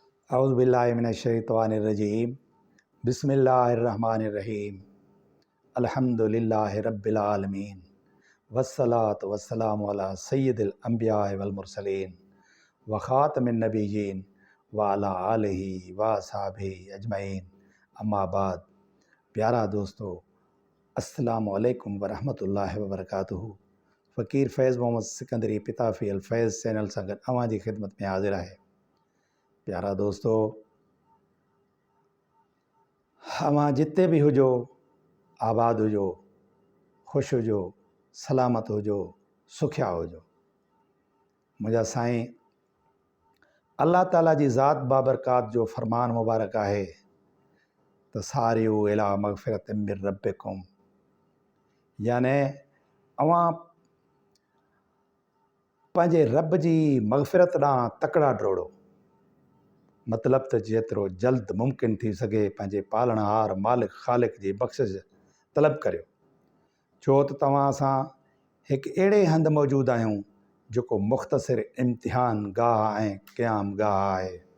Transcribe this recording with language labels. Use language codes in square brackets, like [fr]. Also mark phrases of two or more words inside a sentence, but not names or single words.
[ar] أعوذ بالله من الشيطان الرجيم بسم الله الرحمن الرحيم الحمد لله رب العالمين والصلاة والسلام على سيد الأنبياء والمرسلين وخاتم النبيين وعلى آله وأصحابه أجمعين أما بعد. [sd] प्यारा दोस्तों, [ar] السلام عليكم ورحمة الله وبركاته. [sd] फ़कीर फैज़ मोहम्मद सिकंदरी पिताफ़ी अल फैज़ चैनल सां गॾु अवां जी ख़िदमत में हाज़िर आहे। प्यारा दोस्तों, अवां जिते भी हुजो, आबाद हुजो, ख़ुशि हुजो, सलामत हुजो, सुखिया हुजो। मुंहिंजा साईं अल्लाह ताला जी ज़ात बाबरकात जो फ़रमान मुबारक आहे त [ar] سارعوا إلى مغفرة من ربكم, [sd] याने अवां पंहिंजे रब जी मग़फ़िरत ॾांहुं तकड़ा डोड़ो। मतिलबु त जेतिरो जल्द मुमकिन थी सघे पंहिंजे पालणहार मालिक ख़ालिक जी बख़्शिश तलब करियो, छो त तव्हां सां हिकु अहिड़े हंधि मौजूदु आहियूं जेको मुख़्तसिर इम्तिहान गाह ऐं क़याम गाह आहे।